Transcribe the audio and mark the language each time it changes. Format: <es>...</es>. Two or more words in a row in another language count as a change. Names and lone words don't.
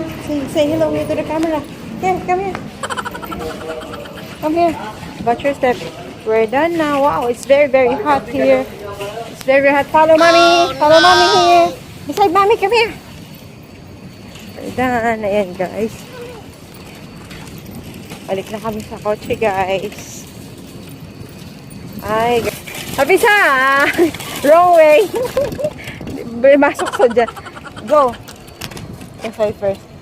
<en>Say hello here to the camera. Here, come here. Come here. Watch your step. We're done now. Wow, it's very, very hot here. It's very, very hot. Follow mommy. Follow mommy here. Beside mommy, come here. We're done.</en> <tl>Ayan, guys. Balik na kami sa kotse, guys. Ay, guys. Abisa!</tl> <en>Wrong way.</en> <tl>Masok sa dyan.</tl> <en>Go. Inside first.</en>